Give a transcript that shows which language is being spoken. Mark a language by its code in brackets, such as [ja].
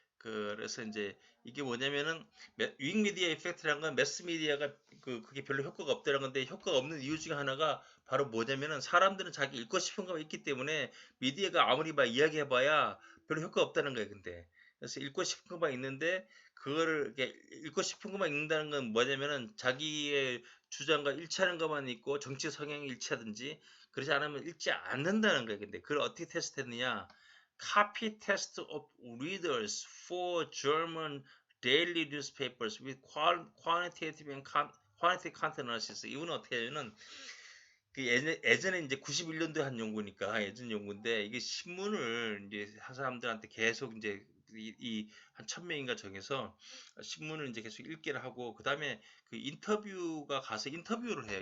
[ko] 그래서 이제 이게 뭐냐면은 윙미디어 이펙트라는 건 매스미디어가 그게 별로 효과가 없다는 건데 효과가 없는 이유 중에 하나가 바로 뭐냐면은 사람들은 자기 읽고 싶은 거가 있기 때문에 미디어가 아무리 막 이야기해봐야 별로 효과 없다는 거예요. 근데 그래서 읽고 싶은 것만 있는데 그거를 이렇게 읽고 싶은 것만 읽는다는 건 뭐냐면은 자기의 주장과 일치하는 것만 있고 정치 성향이 일치하든지 그러지 않으면 읽지 않는다는 거예요. 근데 그걸 어떻게 테스트했느냐? [en] Copy test of readers for German daily newspapers with quantitative and quantitative content analysis. [ko] 이거는 어떻게 하냐면 그 예전에 이제 91년도에 한 연구니까 예전 연구인데 이게 신문을 이제 한 사람들한테 계속 이제 한 1000명인가 정해서 신문을 이제 계속 읽기를 하고 그 다음에 그 인터뷰가 가서 인터뷰를 해요.